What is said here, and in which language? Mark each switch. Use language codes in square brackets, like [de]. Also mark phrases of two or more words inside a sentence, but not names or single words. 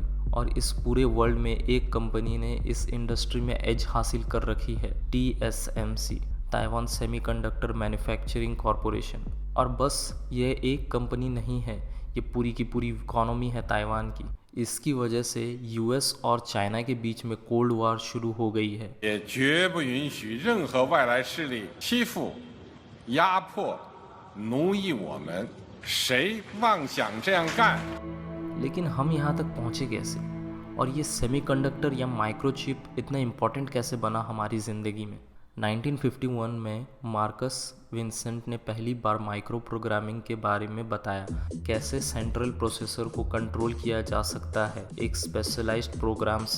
[hi] और इस पूरे वर्ल्ड में एक कंपनी ने इस इंडस्ट्री में एज हासिल कर रखी है, TSMC, ताइवान सेमीकंडक्टर मैन्युफैक्चरिंग कॉरपोरेशन। और बस ये एक कंपनी नहीं है, ये पूरी की पूरी इकोनॉमी है ताइवान की। इसकी वजह से US और चाइना के बीच में [en] cold war [hi] शुरू हो गई है। [zh] 也绝不允许任何外来势力欺负、压迫、奴役我们。谁妄想这样干？ [hi] लेकिन हम यहाँ तक पहुँचे कैसे? और ये सेमीकंडक्टर या माइक्रोचिप इतना इम्पोर्टेंट कैसे बना हमारी ज़िंदगी में? 1951 में मार्कस विंसेंट ने पहली बार [en] micro programming [hi] के बारे में बताया, कैसे [en] central processor [hi] को कंट्रोल किया जा सकता है एक [en] specialized program [hi] से।